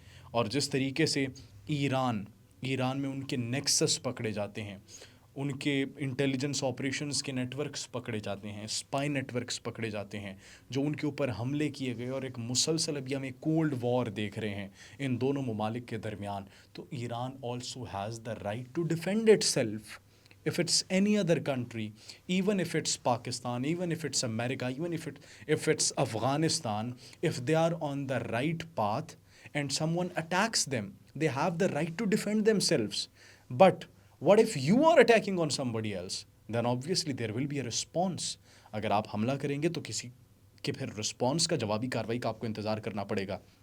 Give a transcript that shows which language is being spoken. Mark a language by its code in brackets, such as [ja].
[ur] اور جس طریقے سے ایران میں ان کے نیکسس پکڑے جاتے ہیں، ان کے انٹیلیجنس آپریشنز کے نیٹ ورکس پکڑے جاتے ہیں، اسپائی نیٹ ورکس پکڑے جاتے ہیں جو ان کے اوپر حملے کیے گئے، اور ایک مسلسل ابھی ہم ایک کولڈ وار دیکھ رہے ہیں ان دونوں ممالک کے درمیان. [en] تو Iran also has the right to defend itself. If it's any other country, even if it's Pakistan, even if it's America, even if it's Afghanistan, if they are on the right path and someone attacks them, they have the right to defend themselves. But what if you are attacking on somebody else? Then obviously there will be a response. [ur] اگر آپ حملہ کریں گے تو کسی کے پھر response کا، جوابی کارروائی کا آپ کو انتظار کرنا پڑے گا.